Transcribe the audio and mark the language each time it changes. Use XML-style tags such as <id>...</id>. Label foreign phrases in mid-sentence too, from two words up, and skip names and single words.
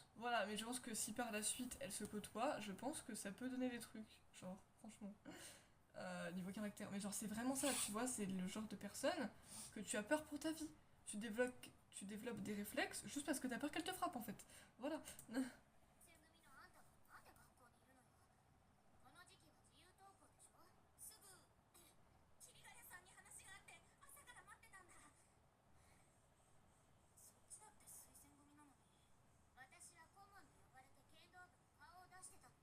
<fr>voilà, mais je pense que si par la suite elles se côtoient, je pense que ça peut donner des trucs. Genre, franchement. Niveau caractère. Mais genre, c'est vraiment ça, tu vois, c'est le genre de personne que tu as peur pour ta vie. Tu développes des réflexes juste parce que t'as peur qu'elle te frappe en fait. Voilà.</fr> <ja>戦組のあんたがなんで学校にいるのよ。この時期は自由登校でしょ。すぐ桐ヶ谷さんに話があって朝から待ってたんだ。そっちだって推薦組なのに。私は顧問に呼ばれて剣道部に顔を出してたのよ。</ja>